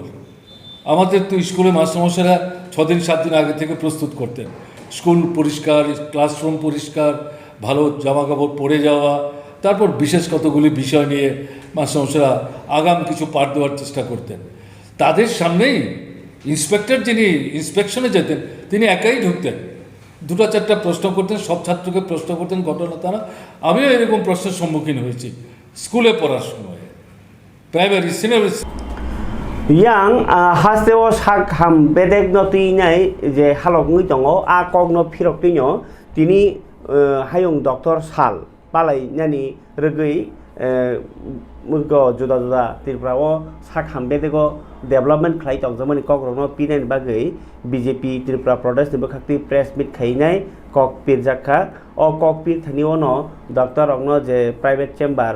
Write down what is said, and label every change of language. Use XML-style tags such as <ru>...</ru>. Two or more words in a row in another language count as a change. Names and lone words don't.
<bn>আমাদের তো স্কুলে মাস্টারমশাইরা 6 দিন 7 দিন আগে থেকে প্রস্তুত করতেন, স্কুল পরিষ্কার, ক্লাসরুম পরিষ্কার, ভালো জামাকাপড় পরে যাওয়া, তারপর বিশেষ কতগুলি বিষয় নিয়ে মাস্টারমশাইরা আগাম কিছু পাঠ দেওয়ার চেষ্টা করতেন। তাদের সামনেই ইন্সপেক্টর যিনি ইন্সপেকশনে যেতেন তিনি একাই ঢুকতেন, 2-4টা প্রশ্ন করতেন, সব ছাত্রকে প্রশ্ন করতেন, ঘটনা তা না। আমিও এরকম প্রশ্নের সম্মুখীন হয়েছি স্কুলে পড়ার সময়, প্রাইমারি সিনিয়র।</bn> <trp>yang haseo sak ham bedek no tinai je halok ngui tongo a kog no phirok tinyo tini hayung doctor sal palai nani regui mugo juda juda tirprao sak ham bedego development khlai tong jamani kog rok no pinen bagai BJP Tripura Pradesh ni bakhakti</trp> <en>press meet</en> <trp>khainai kok pirjakha o kok pir thanio no doctor rok no je</trp> <en>private chamber</en>